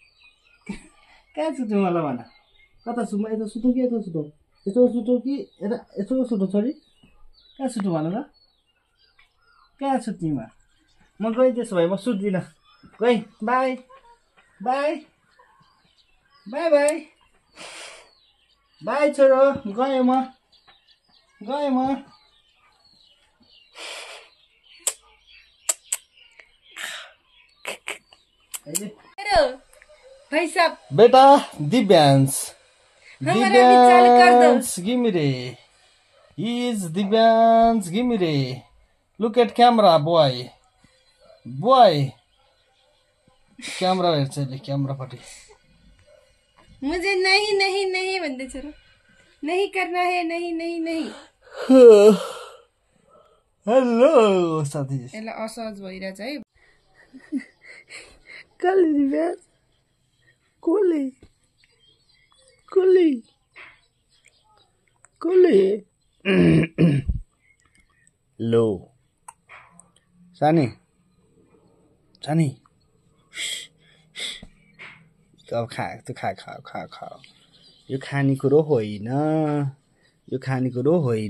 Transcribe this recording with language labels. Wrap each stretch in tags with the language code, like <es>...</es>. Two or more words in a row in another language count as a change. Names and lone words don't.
<ne>ल भन कता सुत्नु यता सुतौँ कि यता सुतौँ यस्तो सुतौँ कि यता यस्तो सुतौँ छोरी कहाँ सुत्नु भन ल कहाँ सुत्ने म गएँ त्यसो भए म सुत्दिनँ गएँ बाई बाई बाई बाई बाई छोरो गएँ म</ne> <hi>भाई साहब</hi> <en>बेटा दिव्यांश give me रे he is दिव्यांश give me रे look at camera boy</en> <ne>क्यामेरा हेर्छ अहिले क्यामेरापट्टि</ne> <hi>मुझे नहीं नहीं नहीं</hi> <ne>भन्दै छोरो</ne> <hi>नहीं करना है नहीं नहीं नहीं</hi> <ne>हेलो साथी यसलाई असहज भइरहेछ है कसले दिव्यांश कसले लो सानी अब खा यो खानेकुरो होइन यो खानेकुरो होइन।</ne>